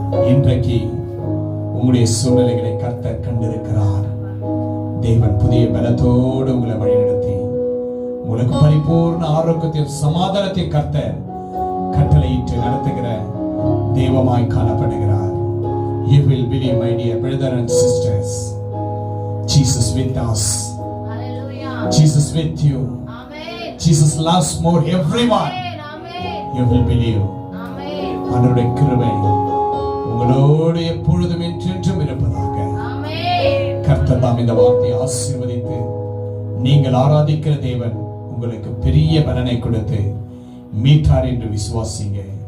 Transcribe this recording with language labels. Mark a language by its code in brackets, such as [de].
[ta] இன்றைக்கு உங்களுடைய சூழ்நிலைகளை கர்த்தர் கண்டிருக்கிறார். தேவன் புதிய பலத்தோடு உங்களை வழிநடத்தி உங்களுக்கு பரிபூர்ண ஆரோக்கியத்தையும் சமாதானத்தையும் கர்த்தர் கட்டளையிட்டு நடத்துகிற தெய்வமாய் காணப்படுகிறார். [en] You will believe, my dear brother and sisters, Jesus with us. Hallelujah. Jesus with you. Amen. Jesus loves more everyone. Amen. You will believe. Amen. [ta] அவருடைய கிருபை உங்களோடு எப்பொழுதும் என்றென்றும் இருப்பதாக. ஆமென். கர்த்தர் தாம் இந்த வார்த்தையை ஆசீர்வதித்து நீங்கள் ஆராதிக்கிற தேவன் உங்களுக்கு பெரிய பலனை கொடுத்து மீட்டார் என்று விசுவாசிங்க.